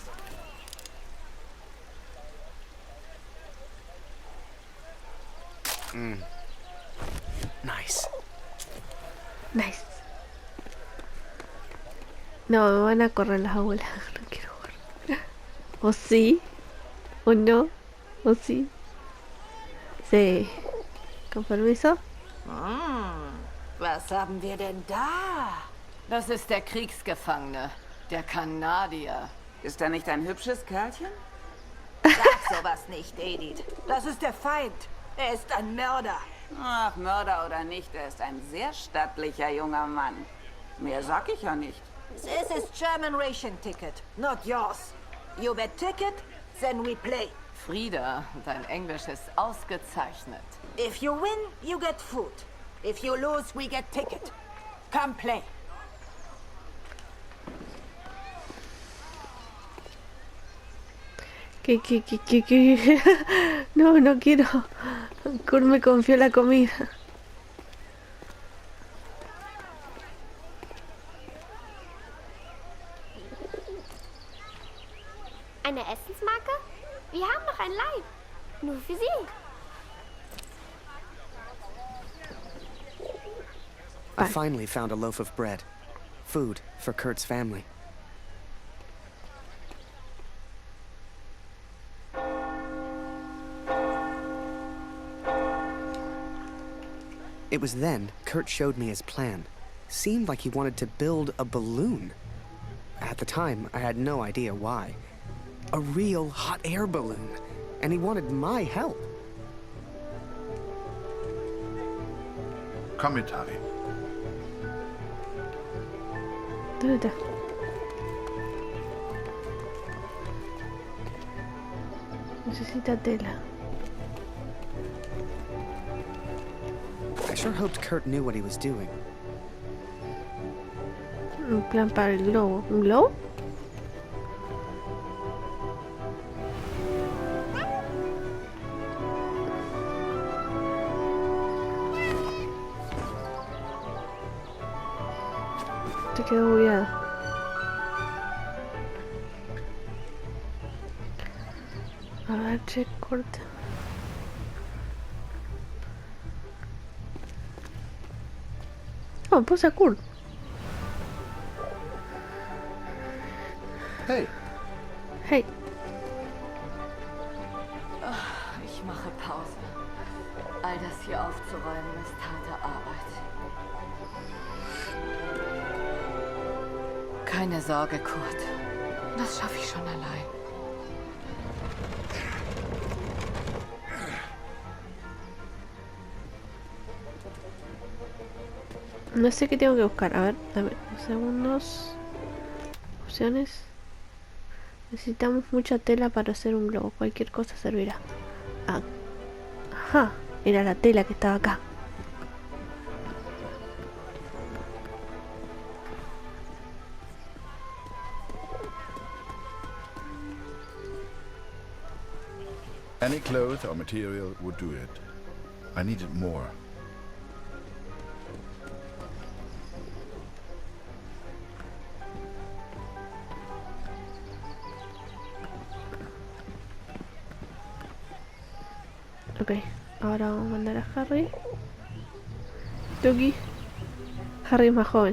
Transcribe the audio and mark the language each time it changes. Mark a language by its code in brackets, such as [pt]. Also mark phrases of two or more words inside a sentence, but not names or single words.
[en] Nice. Nice. [es] No, me van a correr las abuelas. No quiero jugar. ¿O sí? ¿O no? ¿O sí? Sí. ¿Con permiso? [de] Was haben wir denn da? Das ist der Kriegsgefangene, der Kanadier. Ist er nicht ein hübsches Kerlchen? Sag sowas nicht, Edith. Das ist der Feind. Er ist ein Mörder. Ach, Mörder oder nicht, er ist ein sehr stattlicher junger Mann. Mehr sag ich ja nicht. [en] This is German ration ticket, not yours. You bet ticket, then we play. [de] Frieda, dein Englisch ist ausgezeichnet. [en] If you win, you get food. If you lose, we get ticket. Come play. [es] ¿Qué? No, no quiero. Kurt me confió la comida. [de] Eine Essensmarke? Wir haben noch ein Leib. Nur für Sie. [en] I finally found a loaf of bread. Food for Kurt's family. It was then Kurt showed me his plan. Seemed like he wanted to build a balloon. At the time, I had no idea why. A real hot air balloon. And he wanted my help. [de] Komm mit, Harry. [es] ¿Dónde está? Necesita tela. [en] I sure hoped Kurt knew what he was doing. [es] Un plan para el globo. ¿Un globo? Te quedo bugueado. A ver, check corta. Oh, puse a Kurt. [en] Hey, Hey. [de] Ich mache Pause. All das hier aufzuräumen ist harte Arbeit. Keine Sorge, Kurt. Das schaffe ich schon allein. [es] No sé qué tengo que buscar. A ver, dame unos segundos. Opciones. Necesitamos mucha tela para hacer un globo. Cualquier cosa servirá. Ah. Ajá. Era la tela que estaba acá. [en] any cloth or material would do it. I needed more. [es] Ok, ahora vamos a mandar a Harry. Tuki. Harry es más joven.